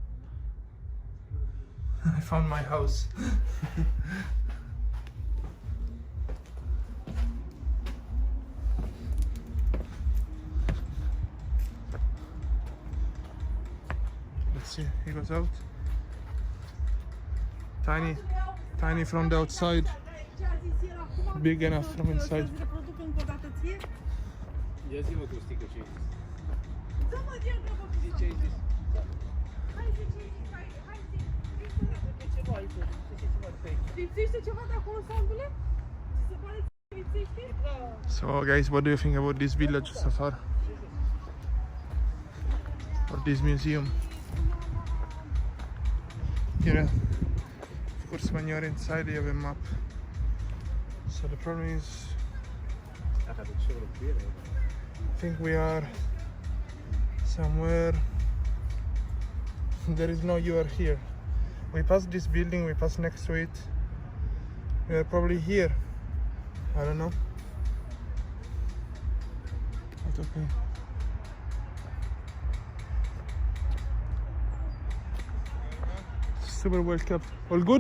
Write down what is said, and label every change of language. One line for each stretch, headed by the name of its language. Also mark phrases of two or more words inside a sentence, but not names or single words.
English: I found my house. Let's see, he goes out. Tiny from the outside, big enough from inside.
Romanian: Ia zi-mă, Gustică, ce ai zis? Dă-mă, Diana, Zi ce ai zis? hai zi ce ai zis, hai zi, De ceva ai zis, de ceva fake. lipsește ceva de acolo, Sandule? Ți se pare că lipsește?
English: So guys, what do you think about this village so far? Or this museum? Here, of course, when you're inside you have a map. So the problem is,
Romanian: Aha, de ce vreo
English: I think we are somewhere. There is no you are here. We passed this building, we passed next to it. We are probably here. I don't know. But okay. Super well kept. All good?